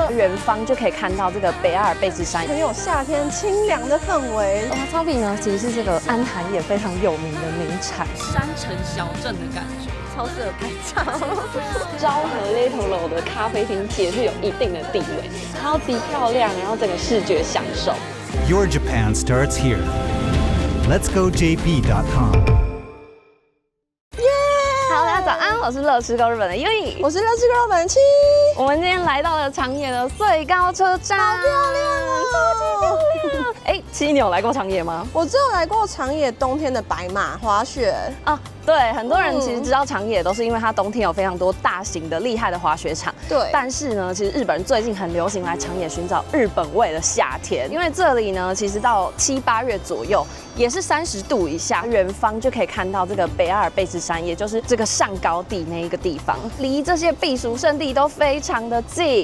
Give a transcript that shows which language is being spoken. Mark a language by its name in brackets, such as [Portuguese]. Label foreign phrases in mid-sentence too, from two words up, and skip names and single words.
[Chinese] 遠方就可以看到這個北阿爾卑斯山，很有夏天清涼的氛圍。瓦萨比呢，其實是這個安潭也非常有名的名產，山城小鎮的感覺，超適合拍照。昭和 Little 樓的咖啡廳也是有一定的地位，超級漂亮，然後整個視覺享受。 [English] Your Japan starts here. Let's go JP.com. [Chinese] 早安，我是乐吃够日本的优衣，我是乐吃够日本的七。我们今天来到了长野的穗高車站，好漂亮哦，超级漂亮！哎，七，你有来过长野嗎？我只有来过长野冬天的白馬滑雪啊。对，很多人其實知道長野都是因為它冬天有非常多大型的厲害的滑雪場。對，但是呢，其實日本人最近很流行來長野尋找日本味的夏天，因為這裡呢，其實到7、8月左右也是30度以下，遠方就可以看到這個北阿爾卑斯山，也就是這個上高地那一個地方，離這些避暑勝地都非常的近。